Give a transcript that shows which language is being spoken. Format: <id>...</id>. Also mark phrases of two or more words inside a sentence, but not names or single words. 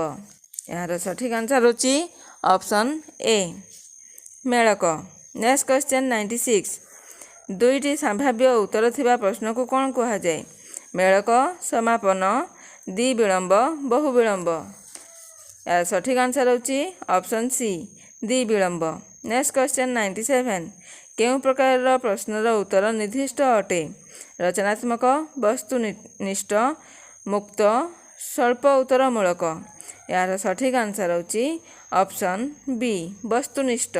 <or>ଏହାର ସଠିକ୍ ଆନ୍ସର୍ ହେଉଛି</or> <en>ଅପସନ୍ ଏ</en> <or>ମେଳକ।</or> <en>ନେକ୍ସଟ କ୍ୱେଶ୍ଚନ୍</en> <or>96। ଦୁଇଟି ସମ୍ଭାବ୍ୟ ଉତ୍ତର ଥିବା ପ୍ରଶ୍ନକୁ କ'ଣ କୁହାଯାଏ? ମେଳକ, ସମାପନ, ଦ୍ୱିବିଳମ୍ବ, ବହୁ ବିଳମ୍ବ। ଏହାର ସଠିକ୍ ଆନ୍ସର୍ ହେଉଛି</or> <en>ଅପସନ୍ ସି</en> <or>ଦ୍ୱିବିଳମ୍ବ।</or> <en>next question</en> <or>97 କେଉଁ ପ୍ରକାର ପ୍ରଶ୍ନର ଉତ୍ତର ନିର୍ଦ୍ଦିଷ୍ଟ ଅଟେ ରଚନାତ୍ମକ ବସ୍ତୁନିଷ୍ଠ ମୁକ୍ତ ସ୍ୱଳ୍ପ ଉତ୍ତରମୂଳକ ଯାର ସଠିକ ଆନ୍ସର ହେଉଛି</or> <en>option B</en> <or>ବସ୍ତୁନିଷ୍ଠ।</or>